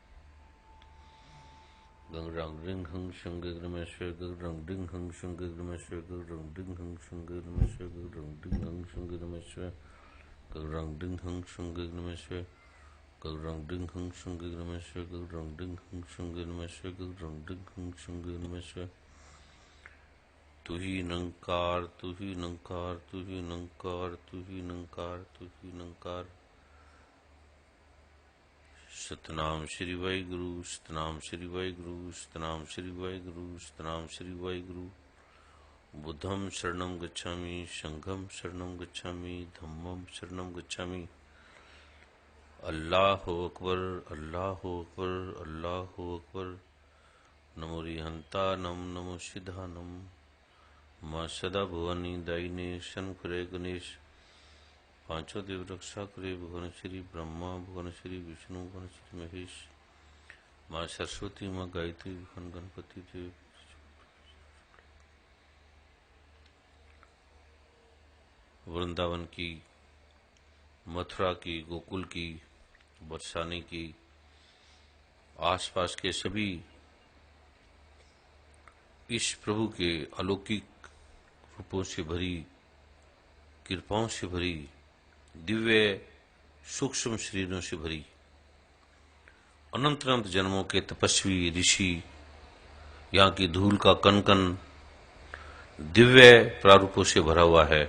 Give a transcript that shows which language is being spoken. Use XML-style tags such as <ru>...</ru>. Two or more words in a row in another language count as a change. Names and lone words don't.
<hi>गं ग्रां डिंग हुंग शुंग गगनेश्वर गं ग्रां डिंग हुंग शुंग गगनेश्वर गं ग्रां डिंग हुंग शुंग गगनेश्वर गं ग्रां डिंग हुंग शुंग गगनेश्वर गं ग्रां डिंग हुंग शुंग गगनेश्वर गं ग्रां डिंग हुंग शुंग गगनेश्वर गं ग्रां डिंग हुंग शुंग गगनेश्वर गं ग्रां डिंग हुंग शुंग गगनेश्वर तू ही निरंकार तू ही निरंकार तू ही निरंकार तू ही निरंकार तू ही निरंकार</hi> <pa>ਸਤਿਨਾਮ ਸ੍ਰੀ ਵਾਹਿਗੁਰੂ ਸਤਿਨਾਮ ਸ੍ਰੀ ਵਾਹਿਗੁਰੂ ਸਤਿਨਾਮ ਸ੍ਰੀ ਵਾਹਿਗੁਰੂ ਸਤਿਨਾਮ ਸ੍ਰੀ ਵਾਹਿਗੁਰੂ सतनाम श्री वाहिगुरु</pa> <pi>बुद्धं शरणं गच्छामि संघं शरणं गच्छामि धम्मं शरणं गच्छामि</pi> <ar>الله أكبر الله أكبر الله أكبر</ar> <pra>नमो रिहंतानम नमो सिद्धानम</pra> <hi>मां सदा भुवनी दायिने शंकरे गणेश पांचों देव रक्षा करे भुवन श्री ब्रह्मा भुवन श्री विष्णु भुवन श्री महेश मां सरस्वती मां गायत्री भुवन गणपति देव वृंदावन की मथुरा की गोकुल की बरसाने की आसपास के सभी इस प्रभु के अलौकिक रूपों से भरी कृपाओं से भरी दिव्य सूक्ष्म शरीरों से भरी अनंत अनंत जन्मों के तपस्वी ऋषि यहाँ की धूल का कण कण दिव्य प्रारूपों से भरा हुआ है।</hi>